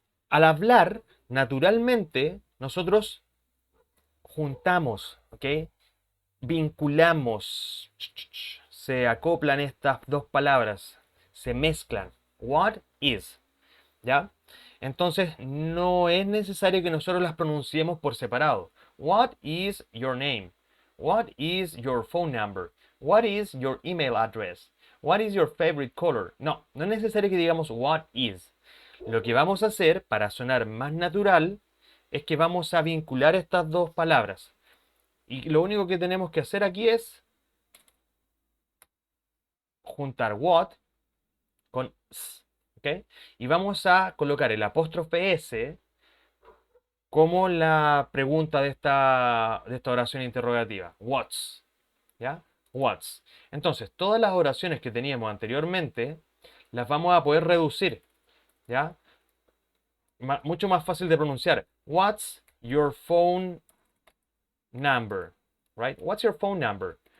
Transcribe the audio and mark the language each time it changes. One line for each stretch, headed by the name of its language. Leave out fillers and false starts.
Spanish: Al hablar, naturalmente, nosotros juntamos, ¿ok? Vinculamos, se acoplan estas dos palabras, se mezclan. What is, ¿ya? Entonces no es necesario que nosotros las pronunciemos por separado.
English: What is your name? What is your phone number? What is your email address? What is your favorite color?
Spanish: No, no es necesario que digamos what is. Lo que vamos a hacer para sonar más natural es que vamos a vincular estas dos palabras. Y lo único que tenemos que hacer aquí es juntar what con s, ¿ok? Y vamos a colocar el apóstrofe s como la pregunta de esta oración interrogativa. What's, ¿ya? What's. Entonces, todas las oraciones que teníamos anteriormente las vamos a poder reducir, ¿ya? Mucho más fácil de pronunciar.
English: What's your phone number? Right? What's your phone number?